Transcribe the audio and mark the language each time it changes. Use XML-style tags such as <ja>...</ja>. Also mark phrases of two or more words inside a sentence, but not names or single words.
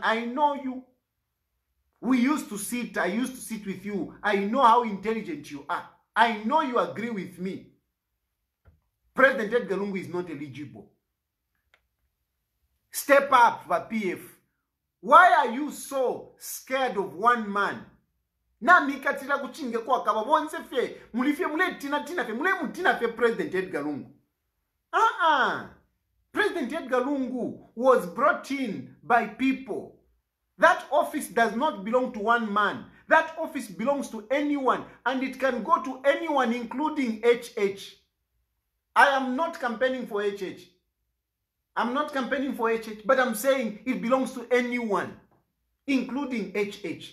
<en>I know you. I used to sit with you. I know how intelligent you are. I know you agree with me. President Edgar Lungu is not eligible. Step up, PF. Why are you so scared of one man?</en> <bem>Na mikatila kuchinge kwa kaba bonse fe mulifye mule tina fe mule mutina fe President Edgar Lungu.</bem> <en>President Edgar Lungu was brought in by people. That office does not belong to one man. That office belongs to anyone, and it can go to anyone, including HH. I am not campaigning for HH. I'm not campaigning for HH, but I'm saying it belongs to anyone, including HH.</en>